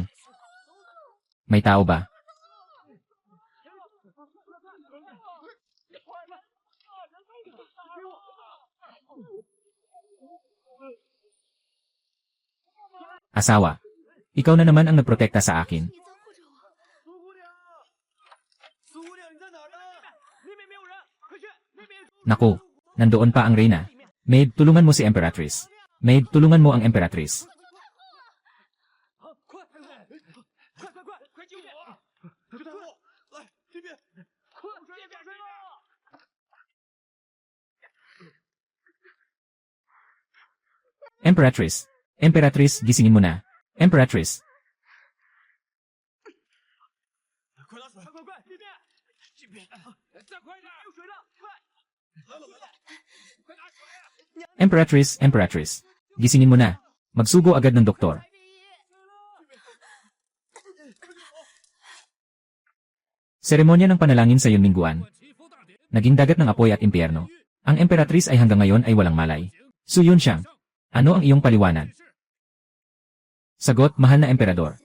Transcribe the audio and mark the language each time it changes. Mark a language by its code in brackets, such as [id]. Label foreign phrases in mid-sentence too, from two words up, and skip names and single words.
[tl] May tao ba? Asawa, ikaw na naman ang nagprotekta sa akin. [zh] 苏姑娘，苏姑娘你在哪儿呢？那边没有人，快去，那边有。 [tl] Naku, nandoon pa ang Reyna. Maid, tulungan mo si Emperatrice. Maid, tulungan mo ang Emperatrice. [zh] 快救我！快救我！来这边，快别变身了！ [tl] Emperatrice, gisingin mo na. Emperatrice, [zh] 快拿水！快！这边，再快点！有水了，快！来了！快拿水！ [tl] Emperatrice, gisingin mo na. Magsugo agad ng doktor. Seremonya ng panalangin sa Yunmingguan. Naging dagat ng apoy at impyerno. Ang Emperatrice ay hanggang ngayon ay walang malay. Su Yunshan, ano ang iyong paliwanag? Sagot, mahal na Emperador.